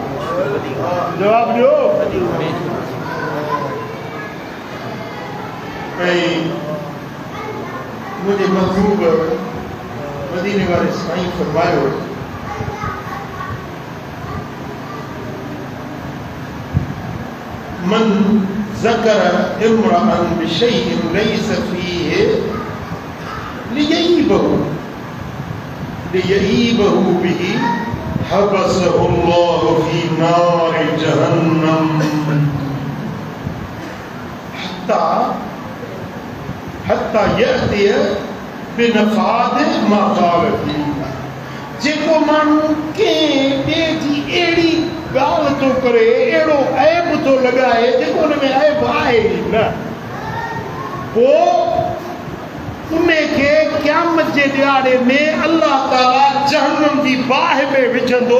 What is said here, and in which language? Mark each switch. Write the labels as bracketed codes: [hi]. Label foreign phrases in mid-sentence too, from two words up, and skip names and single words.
[sd] जवाबु ॾियो। ऐं मुंहिंजे महबूब मदीने वारे साईं फरमायो [ar] من ذكر امرأ بشيء ليس فيه ليعيبه به حبسه الله في نار جهنم حتى يأتي بنفاذ ما قال فيه. [sd] जेको माण्हू कंहिं ॿिए जी अहिड़ी ॻाल्हि थो करे अहिड़ो ऐब थो लॻाए जेको हुन में ऐब आहे ई न पोइ उनखे क़यामत जे ॾियारे में अल्लाह ताला जहन्नम जी बाहि में विझंदो।